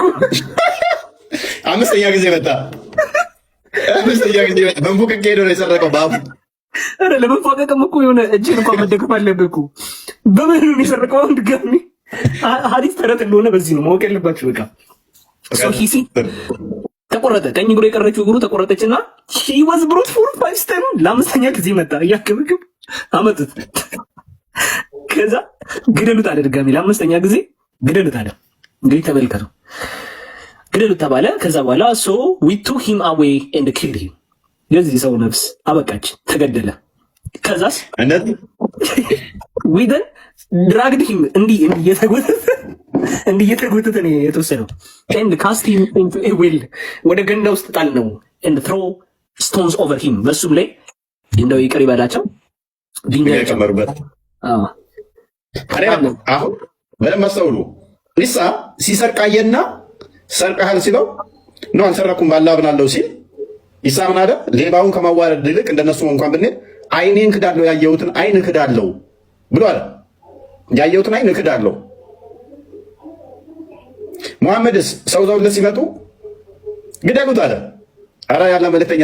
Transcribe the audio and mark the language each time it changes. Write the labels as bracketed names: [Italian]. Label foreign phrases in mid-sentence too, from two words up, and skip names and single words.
[Amharic] አምስተኛ ጊዜ መጣ። በንፉቅቄ ሄዶ ነው የሰረቀው በአፉ። ኧረ ለመንፏቀቅም እኮ የሆነ እጅን እንኳን መደገፍ አለብህ እኮ። በምን ነው የሰረቀው? አሁን ድጋሚ ሐዲስ ተረት እንደሆነ በዚህ ነው ማወቅ ያለባችሁ። በቃ ሂሲ ተቆረጠ፣ ቀኝ እግሩ የቀረችው እግሩ ተቆረጠችና [English] he was brought for five times [Amharic] ለአምስተኛ ጊዜ መጣ። እያከበከብ አመጡት። ከዛ ግደሉት አለ ድጋሚ ለአምስተኛ ጊዜ ግደሉት አለ። እንግዲህ ተመልከቱ፣ ግደሉት ተባለ። ከዛ በኋላ [English] so we took him away and killed him [Amharic] የዚህ ሰው ነፍስ አበቃች፣ ተገደለ። ከዛስ [English] we then dragged him [Amharic] እንዲህ እየተጎተተ ነው የተወሰደው [English] and cast him into a well [Amharic] ወደ ገንዳ ውስጥ ጣል ነው [English] and throw stones over him [Amharic] በሱም ላይ እንደው ይቅር ይበላቸው ድንጋይ ጨመሩበት። አሁን በደንብ አስተውሉ። ኢሳ ሲሰርቃየና ሰርቀሃል ሲለው ነው አልሰረኩም ባላ ብናለው ሲል ኢሳ ምን አለ? ሌባውን ከማዋረድ ይልቅ እንደነሱ እንኳን ብንል አይኔን ክዳለው ያየሁትን አይን ክዳለው ብሎ አለ። ያየሁትን አይን ክዳለው። ሙሐመድስ ሰው ዘውለት ሲመጡ ግደሉት አለ። ኧረ ያለ መልእክተኛ